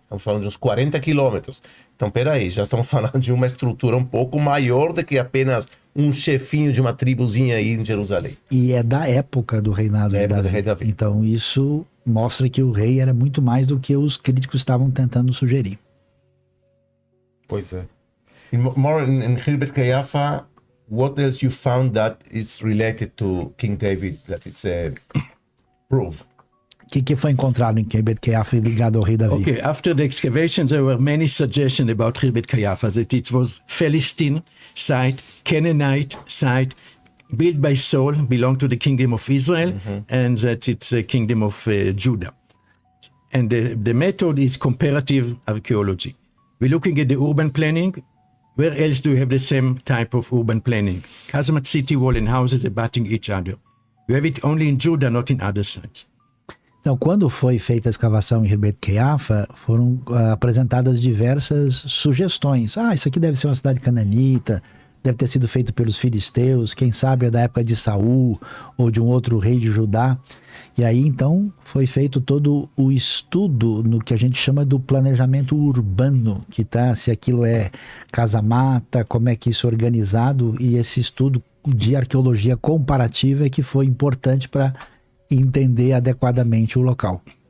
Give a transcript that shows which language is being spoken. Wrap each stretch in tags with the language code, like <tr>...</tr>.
<pt>Estamos falando de uns 40 quilômetros. Então, peraí, já estamos falando de uma estrutura um pouco maior do que apenas um chefinho de uma tribuzinha aí em Jerusalém. E é da época do reinado de época do Davi. rei Davi. Então isso mostra que o rei era muito mais do que os críticos estavam tentando sugerir. Pois é.</pt> <en>More in Khirbet Kayafa, what else you found that is related to King David that is proof?</en> <pt>O que foi encontrado em Khirbet Kayafa ligado ao rei Davi?</pt> <en>Okay, after the excavations, there were many suggestions about Khirbet Kayafa, that it was Philistine site, Canaanite site, built by Saul, belonged to the kingdom of Israel, and that it's a kingdom of Judah. And the method is comparative archaeology. We're looking at the urban planning. Where else do you have the same type of urban planning? Casamate city wall and houses abutting each other. You have it only in Judah, not in other sites.</en> <pt>Então, quando foi feita a escavação em Khirbet Kayafa, foram apresentadas diversas sugestões. Isso aqui deve ser uma cidade cananita, deve ter sido feito pelos filisteus, quem sabe é da época de Saul ou de um outro rei de Judá. E aí, então, foi feito todo o estudo no que a gente chama do planejamento urbano, que tá, se aquilo é casa-mata, como é que isso é organizado, e esse estudo de arqueologia comparativa é que foi importante para entender adequadamente o local.</pt>